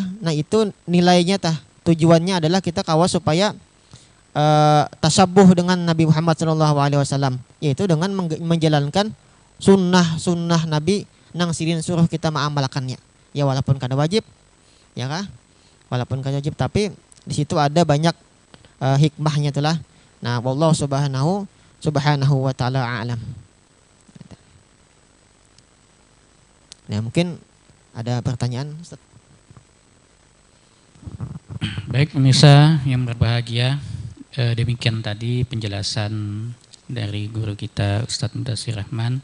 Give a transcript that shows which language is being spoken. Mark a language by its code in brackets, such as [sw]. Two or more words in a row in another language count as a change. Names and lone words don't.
[bjn] Nah, itu nilainya tah, tujuannya adalah kita kawam supaya tasabuh dengan Nabi Muhammad SAW, yaitu dengan menjalankan sunnah Nabi nang sidin suruh kita mengamalkannya. Ya walaupun kada wajib, ya kah? Walaupun kada wajib, tapi di situ ada banyak hikmahnya telah. Nah, [ar] والله سبحانه وتعالى أعلم. [id] Nah, mungkin ada pertanyaan, Ustaz. Baik pemirsa yang berbahagia, demikian tadi penjelasan dari guru kita Ustadz Mudatsir Rahman.